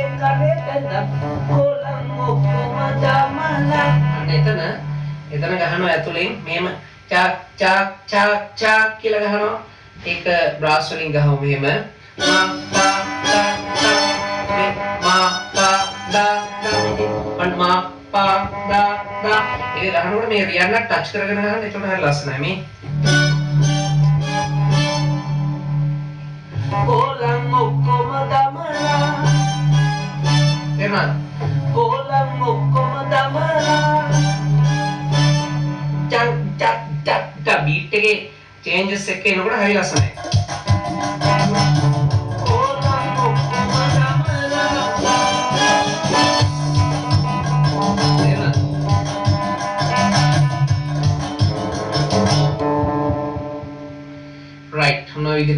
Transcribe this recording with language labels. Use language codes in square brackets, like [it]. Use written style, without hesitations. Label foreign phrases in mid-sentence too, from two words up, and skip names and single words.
[si] කරේ බෙදම් කොලම් ඔක්කොම දාමලා එතන ගහනවා ඇතුලෙන් මෙහෙම චාක් චාක් චාක් චාක් කියලා ගහනවා ඒක බ්‍රාස් වලින් ගහමු මෙහෙම මා පා තා තා මා පා දා දා මා pa da da ඒක ගහනකොට මේ රියන්න ටච් කරගෙන ගහන්න එතකොට හරි ලස්සනයි මේ කොලම් ඔක්කොම දමලා එනවා කොලම් ඔක්කොම දමලා චක් චක් චක් බීට් එකේ චේන්ජස් එක එනකොට හරි ලස්සනයි right මොන විදිහට